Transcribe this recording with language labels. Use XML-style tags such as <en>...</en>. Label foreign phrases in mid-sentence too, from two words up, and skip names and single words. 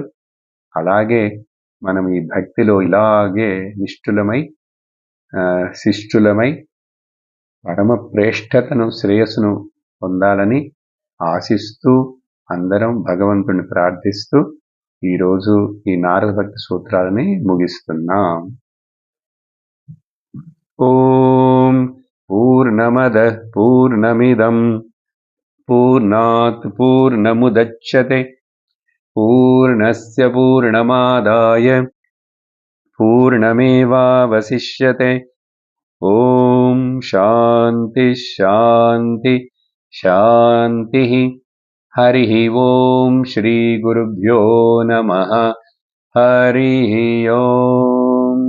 <te>అలాగే మనం ఈ భక్తిలో ఇలాగే నిష్ఠులమై, శిష్టులమై పరమ ప్రేష్టతను, శ్రేయస్సును పొందాలని ఆశిస్తూ అందరం భగవంతుని ప్రార్థిస్తూ ఈరోజు ఈ నారద భక్తి సూత్రాలని ముగిస్తున్నాం.</te> <sa>ఓం పూర్ణమద పూర్ణమిదం పూర్ణాత్ పూర్ణముదచ్యతే పూర్ణస్య పూర్ణమాదాయ పూర్ణమేవావశిష్యతే. ఓం శాంతి శాంతి శాంతి. హరి ఓం శ్రీ గురుభ్యో నమః. హరి ఓం.</sa>